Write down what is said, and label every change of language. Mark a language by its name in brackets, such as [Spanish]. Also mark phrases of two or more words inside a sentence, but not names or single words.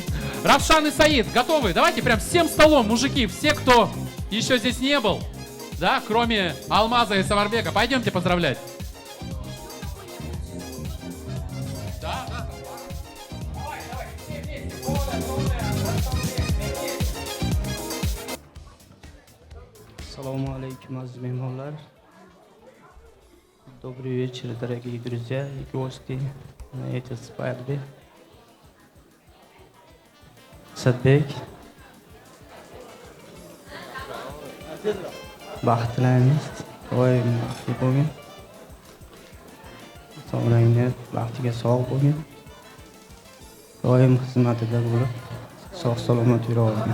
[Russian] Равшан и Саид, готовы? Давайте прям всем столом, мужики, все, кто еще здесь не был, да, кроме Алмаза и Сарварбека, пойдемте поздравлять. [Uzbek] Assalomu alaykum aziz mehmonlar. [Russian] Добрый вечер, дорогие друзья и гости на этой свадьбе. [Uzbek] Asadbek, baxt tilaymiz, doim baxtli bo'lgin. Sog'lig'ingda, baxtiga sog' bo'lgin. Doim xizmatida bo'lib, sog' salomat yuravergin.